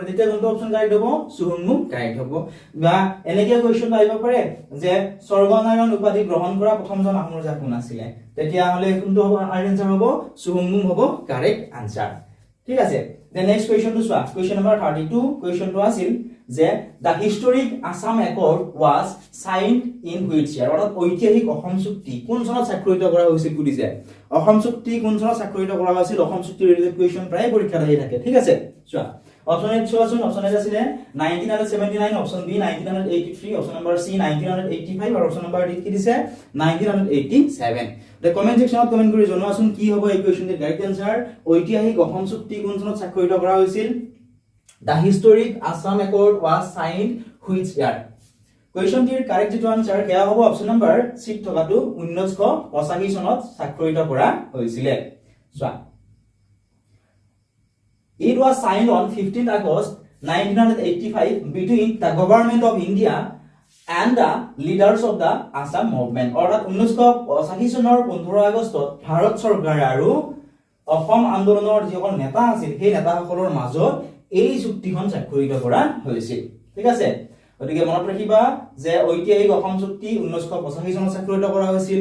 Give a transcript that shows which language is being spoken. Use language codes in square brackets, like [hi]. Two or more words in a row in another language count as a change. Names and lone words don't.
[as] তেতিয়া কোনটো অপচন কাৰেক্ট হ'ব, চুহুংমুং কাৰেক্ট হ'ব। বা এনেকে কোৱেশ্চন আহিব পাৰে যে স্বৰ্গনাৰায়ণ উপাধি গ্ৰহণ কৰা প্ৰথমজন আহোম ৰজা কোন আছিল, তেতিয়া হলে কোনটো হ'ব আনসাৰ হ'ব, চুহুংমুং হ'ব [en] correct answer. [as] ঠিক আছে, [en] then next question [as] চোৱা। কোৱেশ্চন নম্বৰ 32 কোৱেশ্চনটো আছিল যে [en] the historic Assam accord was signed in which year, [as] অৰ্থাৎ ঐতিহাসিক অসম চুক্তি কোন চনত স্বাক্ষৰিত কৰা হৈছিল সুধিছে। অসম চুক্তি কোন চনত স্বাক্ষৰিত কৰা হৈছিল, অসম চুক্তি ৰিলেটেড কোৱেশ্চন প্ৰায় পৰীক্ষাত আহি থাকে। ঠিক আছে, চোৱা অপচন এ চোৱাচোন। অপচন এ আছিল 1979, অপচন বি 1983, অপচন নম্বৰ সি 1985 আৰু অপচন নম্বৰ ডি কি দিছে 1987। তে [en] comment section [as] কমেন্ট কৰি জনোৱাচোন কি হ'ব এই কোৱেশ্চনটোৰ [en] correct answer. [as] ঐতিহাসিক অসম চুক্তি কোন চনত স্বাক্ষৰিত কৰা হৈছিল, [en] The historic Assam Accord was signed which year? [as] কোৱেশ্চনটিৰ কাৰেক্ট যেটো আনসাৰ হেয়া হ'ব [en] option number C [as] থকাটো 1985 চনত স্বাক্ষৰিত কৰা হৈছিল। চোৱা, [en] It was signed on 15th August 1985 between the government of India and the leaders of the Assam movement. [as] অৰ্থাৎ 1985 চনৰ 15 আগষ্টত ভাৰত চৰকাৰ আৰু অসম আন্দোলনৰ যিসকল নেতা আছিল সেই নেতাসকলৰ মাজত এই চুক্তিখন স্বাক্ষৰিত কৰা হৈছিল। ঠিক আছে, গতিকে মনত ৰাখিবা যে ঐতিহাসিক অসম চুক্তি 1985 চনত স্বাক্ষৰিত কৰা হৈছিল।